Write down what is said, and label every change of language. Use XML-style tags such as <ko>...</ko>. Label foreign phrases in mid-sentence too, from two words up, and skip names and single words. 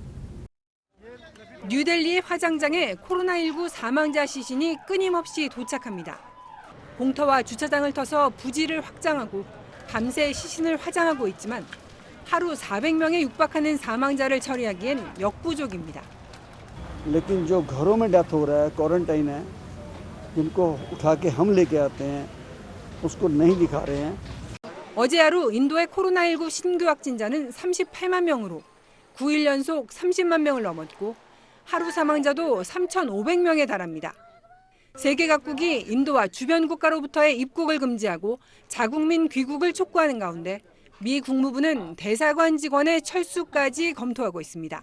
<ko>뉴델리 화장장에 코로나19 사망자 시신이 끊임없이 도착합니다. 공터와 주차장을 터서 부지를 확장하고 밤새 시신을 화장하고 있지만 하루 400명에 육박하는 사망자를 처리하기엔 역부족입니다.</ko> <hi>लेकिन जो घरों में डेथ हो रहा है, क्वारंटाइन है, जिनको उठा के हम लेके आते हैं, उसको नहीं दिखा रहे हैं.</hi> <ko>어제 하루 인도의 코로나19 신규 확진자는 38만 명으로 9일 연속 30만 명을 넘었고 하루 사망자도 3,500명에 달합니다. 세계 각국이 인도와 주변 국가로부터의 입국을 금지하고 자국민 귀국을 촉구하는 가운데 미 국무부는 대사관 직원의 철수까지 검토하고 있습니다.</ko>